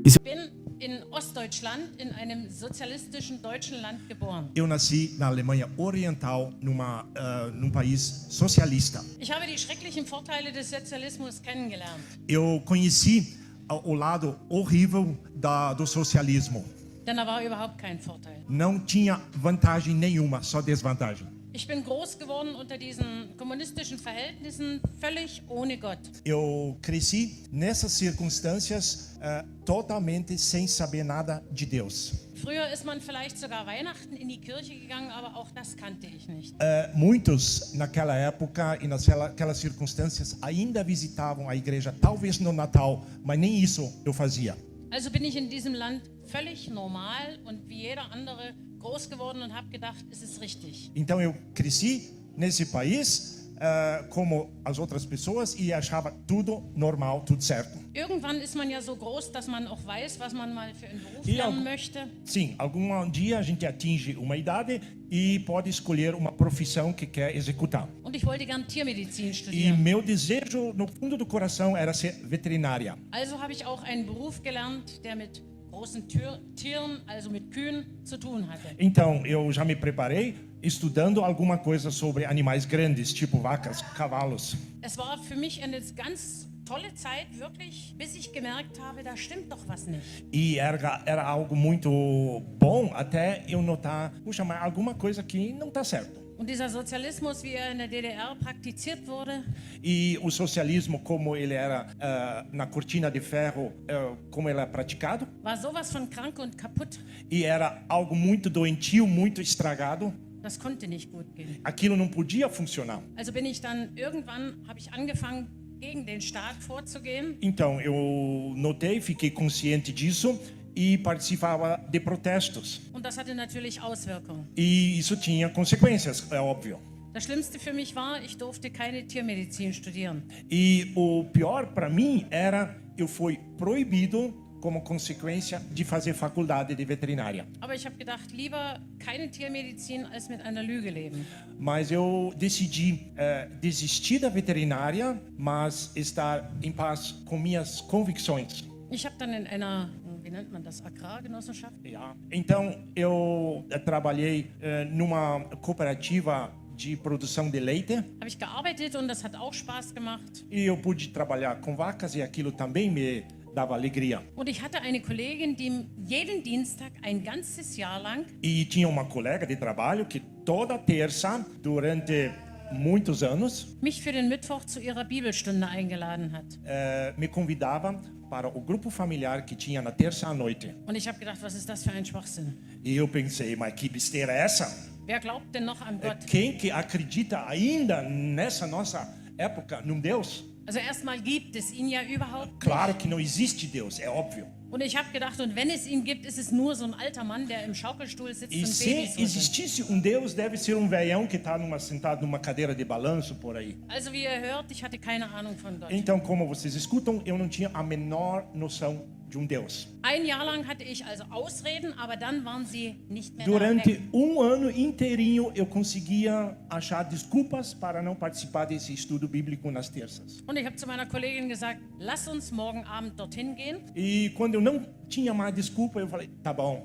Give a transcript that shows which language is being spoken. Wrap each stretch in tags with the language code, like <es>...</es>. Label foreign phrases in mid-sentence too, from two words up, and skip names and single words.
<pt>Eu nasci na Alemanha Oriental, num país socialista. Eu conheci o lado horrível do socialismo. Não tinha vantagem nenhuma, só desvantagem.</pt> <de>Ich bin groß geworden unter diesen kommunistischen Verhältnissen, völlig ohne Gott.</de> <pt>Eu cresci nessas circunstâncias totalmente sem saber nada de Deus.</pt> <de>Früher ist man vielleicht sogar Weihnachten in die Kirche gegangen, aber auch das kannte ich nicht.</de> <pt>Muitos naquela época e naquelas circunstâncias ainda visitavam a igreja, talvez no Natal, mas nem isso eu fazia.</pt> <de>Also bin ich in diesem Land völlig normal und wie jeder andere groß geworden und habe gedacht, es ist richtig.</de> <pt>Então eu cresci nesse país como as outras pessoas e achava tudo normal, tudo certo.</pt> <de>Irgendwann ist man ja so groß, dass man auch weiß, was man mal für einen Beruf lernen möchte.</de> <pt>Sim, algum dia a gente atinge uma idade e pode escolher uma profissão que quer executar.</pt> <de>Und ich wollte gern Tiermedizin</de> <pt>E</pt> <de>studieren.</de> <pt>meu desejo no fundo do coração era ser veterinária.</pt> <de>Also habe ich auch einen Beruf gelernt, der mit großen Tieren, also mit Kühen, zu tun hatte.</de> <pt>Então eu já me preparei estudando alguma coisa sobre animais grandes, tipo vacas, cavalos.</pt> <de>Es war für mich eine ganz tolle Zeit, wirklich, bis ich gemerkt habe, da stimmt doch was nicht.</de> <pt>E era algo muito bom até eu notar, puxa, mas alguma coisa aqui não está certo.</pt> <de>Und dieser Sozialismus, wie er in der DDR praktiziert wurde,</de> <pt>E o socialismo, como ele era na cortina de ferro, como ele é praticado,</pt> <de>war sowas von krank und kaputt.</de> <pt>e era algo muito doentio, muito estragado.</pt> <de>Das konnte nicht gut gehen.</de> <pt>Aquilo não podia funcionar.</pt> <de>Also bin ich dann irgendwann, habe ich angefangen, gegen den Staat vorzugehen.</de> <pt>Então eu notei, fiquei consciente disso e participava de protestos.</pt> <de>Und das hatte natürlich Auswirkungen.</de> <pt>E isso tinha consequências, é óbvio.</pt> <de>Das Schlimmste für mich war, ich durfte keine Tiermedizin studieren.</de> <pt>E o pior para mim era eu fui proibido como consequência de fazer faculdade de veterinária.</pt> <de>Aber ich habe gedacht, lieber keine Tiermedizin als mit einer Lüge leben.</de> <pt>Mas eu decidi desistir da veterinária, mas estar em paz com minhas convicções.</pt> <de>Ich habe dann in einer, wie nennt man das, Agrargenossenschaft? Yeah.</de> <pt>Então eu trabalhei numa cooperativa de produção de leite.</pt> <de>Habe ich gearbeitet und das hat auch Spaß gemacht.</de> <pt>E eu pude trabalhar com vacas e aquilo também me dava alegria.</pt> <de>Und ich hatte eine Kollegin, die jeden Dienstag ein ganzes Jahr lang</de> <pt>E tinha uma colega de trabalho que toda terça, durante muitos anos,</pt> <de>mich für den Mittwoch zu ihrer Bibelstunde eingeladen hat.</de> <pt>me convidava para o grupo familiar que tinha na terça à noite.</pt> <de>Und ich habe gedacht, was ist das für ein Schwachsinn?</de> <pt>E eu pensei, mas que besteira é essa?</pt> <de>Wer glaubt denn noch an Gott?</de> <pt>Quem que acredita ainda nessa nossa época num Deus?</pt> <de>Also erstmal gibt es ihn ja überhaupt</de> <pt>Claro</pt> <de>nicht.</de> <pt>que não existe Deus, é óbvio.</pt> <de>Und ich habe gedacht, und wenn es ihn gibt, ist es nur so ein alter Mann, der im Schaukelstuhl sitzt</de> <pt>E</pt> <de>und</de> <pt>se</pt> <de>Babys rüttelt.</de> <pt>existisse um Deus, deve ser um velhão que está sentado numa cadeira de balanço por aí.</pt> <de>Also wie ihr hört, ich hatte keine Ahnung von Gott.</de> <pt>Então, como vocês escutam, eu não tinha a menor noção de um Deus.</pt> <de>Ein Jahr lang hatte ich also Ausreden, aber dann waren sie nicht mehr</de> <pt>Durante</pt> <de>da.</de> <pt>ano inteirinho, eu conseguia achar desculpas para não participar desse estudo bíblico nas terças.</pt> <de>Und ich habe zu meiner Kollegin gesagt, lass uns morgen Abend dorthin gehen.</de> <pt>E quando eu não tinha mais desculpa, eu falei, tá bom,</pt>